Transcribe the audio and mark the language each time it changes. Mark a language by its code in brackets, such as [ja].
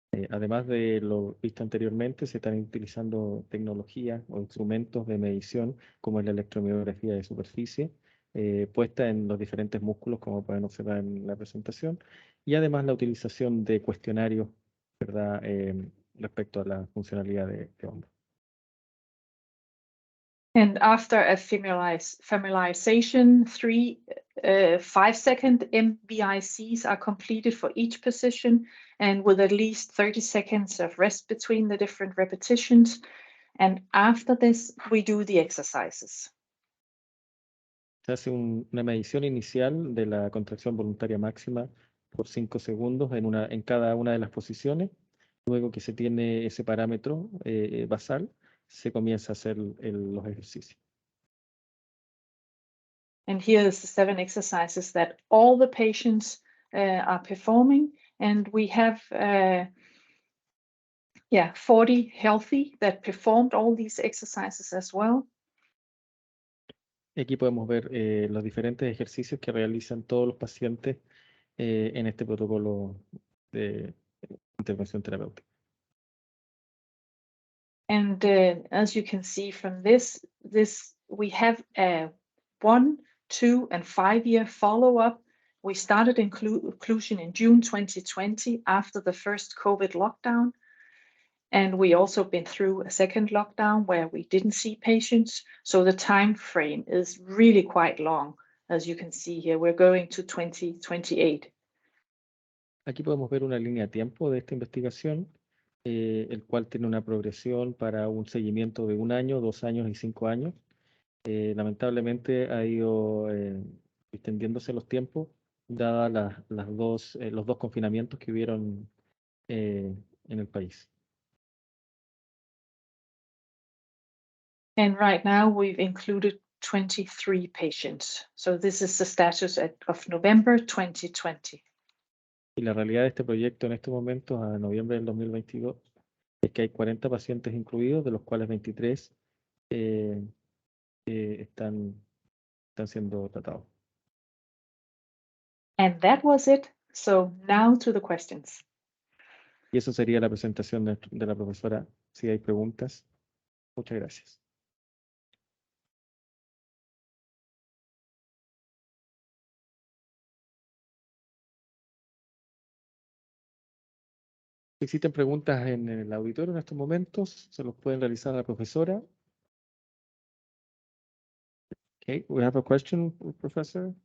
[es] Además de lo visto anteriormente, se están utilizando tecnologías o instrumentos de medición como la electromiografía de superficie, puesta en los diferentes músculos, como pueden observar en la presentación, y además la utilización de cuestionarios, ¿verdad? Respecto a la funcionalidad de hombro. [en] And after a familiarization, 3 5-second MVICs are completed for each position, and with at least 30 seconds of rest between the different repetitions. And after this, we do the exercises. [es] Se hace una medición inicial de la contracción voluntaria máxima por 5 segundos en cada una de las posiciones. Luego que se tiene ese parámetro basal, se comienza a hacer los ejercicios. [en] And here is the 7 exercises that all the patients are performing. And we have 40 healthy that performed all these exercises as well. [es] Aquí podemos ver los diferentes ejercicios que realizan todos los pacientes en este protocolo de intervención terapéutica. [en] And as you can see from this we have a 1, 2, and 5-year follow-up. We started inclusion in June 2020 after the first COVID lockdown. And we also been through a second lockdown where we didn't see patients. So the time frame is really quite long. As you can see here, we're going to 2028. [es] Aquí podemos ver una línea de tiempo de esta investigación, el cual tiene una progresión para un seguimiento de 1 año, 2 años y 5 años. Lamentablemente ha ido extendiéndose los tiempos, dadas los dos confinamientos que hubieron en el país. [en] And right now we've included 23 patients. So this is the status of November 2020. [es] Y la realidad de este proyecto en estos momentos, a noviembre del 2022, es que hay 40 pacientes incluidos, de los cuales 23 están siendo tratados. [en] And that was it. So now to the questions. [es] Y eso sería la presentación de la profesora. Si hay preguntas, muchas gracias. Si existen preguntas en el auditorio en estos momentos, se los pueden realizar a la profesora. [en] Okay, we have a question, professor.